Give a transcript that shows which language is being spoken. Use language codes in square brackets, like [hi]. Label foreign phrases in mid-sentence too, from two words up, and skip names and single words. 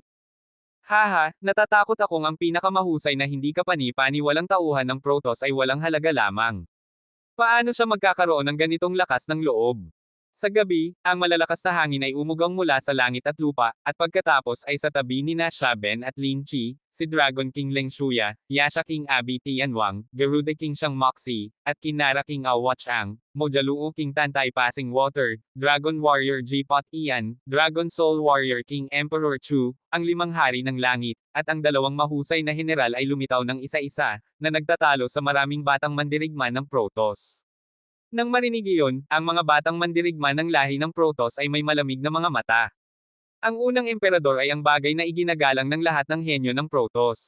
[tl] Haha, natatakot akong ang pinakamahusay na hindi kapani-paniwalang tauhan ng Protoss ay walang halaga lamang. Paano siya magkakaroon ng ganitong lakas ng loob? Sa gabi, ang malalakas na hangin ay umugang mula sa langit at lupa, at pagkatapos ay sa tabi ni na Xia Ben at Lin Qi, si Dragon King Leng Shuya, Yasha King Abi Tianwang, Garuda King Shang Moxie, at Kinara King Awat Chang, Mojaluo King Tantay Passing Water, Dragon Warrior G-Pot Ian, Dragon Soul Warrior King Emperor Chu, ang 5 hari ng langit, at ang 2 mahusay na general ay lumitaw ng isa-isa, na nagtatalo sa maraming batang mandirigma ng Protoss. Nang marinig iyon, ang mga batang mandirigma ng lahi ng Protoss ay may malamig na mga mata. Ang unang emperador ay ang bagay na iginagalang ng lahat ng henyo ng Protoss.